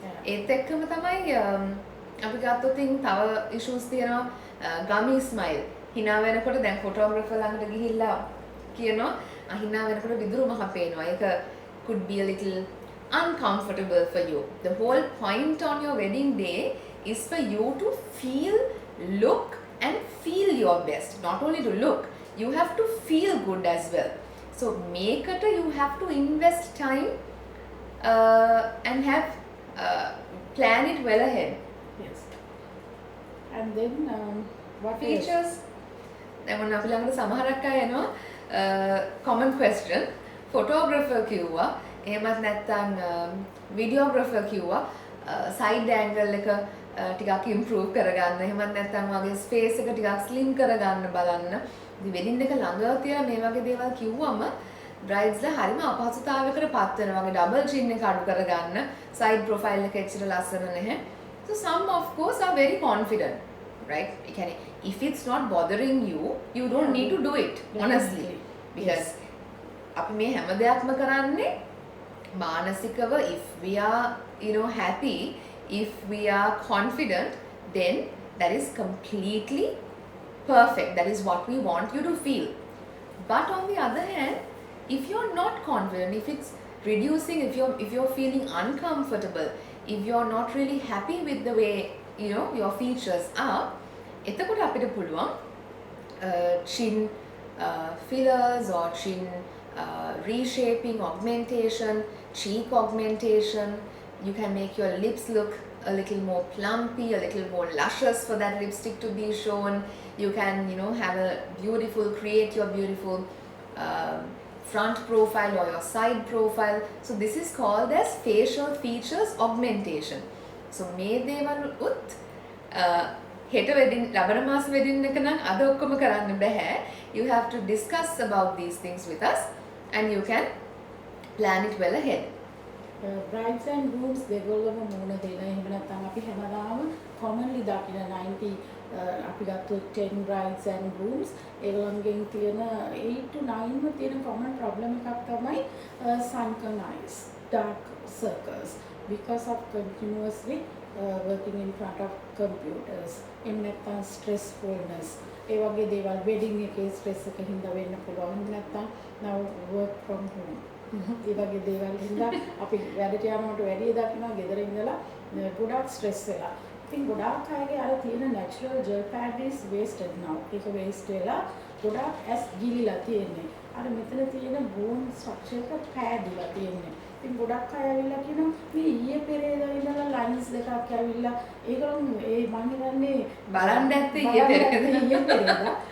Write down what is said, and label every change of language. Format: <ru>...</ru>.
<si>ඒත් එක්කම තමයි අපි ගත්තොත් තව issues තියෙනවා gummy smile. hina වෙනකොට දැන් photographer ළඟට ගිහිල්ලා කියනවා hina වෙනකොට විදුරු මහ පේනවා.</si> <en>ඒක could be a little uncomfortable for you. The whole point on your wedding day is for you to look and feel your best. Not only to look, you have to feel good as well. So මේකට you have to invest time and have plan it well ahead. Yes. And then what Features.</en> <si>දැන් මොන අපි ළඟට සමහරක් අය එනවා common question. Photographer කිව්වා. එහෙමත් නැත්නම් videographer කිව්වා. Side angle එක ටිකක් improve කරගන්න. එහෙමත් නැත්නම් වගේ space එක ටිකක් slim කරගන්න බලන්න. ඉතින් wedding එක ළඟ තියලා මේ වගේ දේවල් කිව්වම brides ලා හරිම අපහසුතාවයකට පත් වෙනවා. වගේ double chin එක අඩු කරගන්න. Side profile එක එච්චර ලස්සන නැහැ.</si> <en>So some of course are very confident, right? If it's not bothering you, you don't need to do it, honestly. Because</en> <si>අපි මේ හැම දෙයක්ම කරන්නේ මානසිකව</si> <en>if we are happy, if we are confident, then that is completely perfect. That is what we want you to feel. But on the other hand, if you're not confident, if it's reducing, if you're feeling uncomfortable, if you're not really happy with the way your features are,</en> <si>එතකොට අපිට පුළුවන්</si> <en>chin fillers or chin reshaping, augmentation, cheek augmentation. You can make your lips look a little more plumpy, a little more luscious for that lipstick to be shown. You can have create your beautiful front profile or your side profile. So this is called as facial features augmentation.</en> <si>So මේ දේවල් උත් හෙට wedding ලබන මාස wedding එක නම් අද ඔක්කොම කරන්න බෑ.</si> <en>You have to discuss about these things with us and you can plan it well ahead.</en> <si>Brides and grooms දෙගොල්ලම මුණ දෙන. එහෙම නැත්නම් අපි හැමදාම commonly දකින 90 අපි ගත්තොත් 10 brides and grooms ඒගොල්ලන්ගෙන් තියෙන 8 to 9ම තියෙන common problem එකක් තමයි</si> <en>sunken eyes, dark circles because of continuously working in front of computers.</en> <si>එහෙම නැත්නම් stressfulness. ඒ වගේ දේවල් wedding එකේ stress එක හින්දා වෙන්න පුළුවන්. එහෙම නැත්නම්</si> <en>now work from home.</en> <si>ඒ වගේ දේවල් හින්දා අපි වැඩට යනකොට වැඩි දකිනවා ගෙදර ඉඳලා ගොඩාක් stress වෙලා. ඉතින් ගොඩාක් අයගේ අර තියෙන</si> <en>natural gel pad is wasted now.</en> <si>ඒක waste වෙලා ගොඩාක් ඇස් ගිලිලා තියෙන්නේ. අර මෙතන තියෙන bone structure එක පෑදිලා තියෙන්නේ. ඉතින් ගොඩක් අය ඇවිල්ලා කියනවා මේ ඊයේ පෙරේදා ඉඳලා lines දෙකක් ඇවිල්ලා ඒගොල්ලෝ ඒ මං හිතන්නේ බලන්න ඇත්තේ ඊයේ පෙරේදා.</si>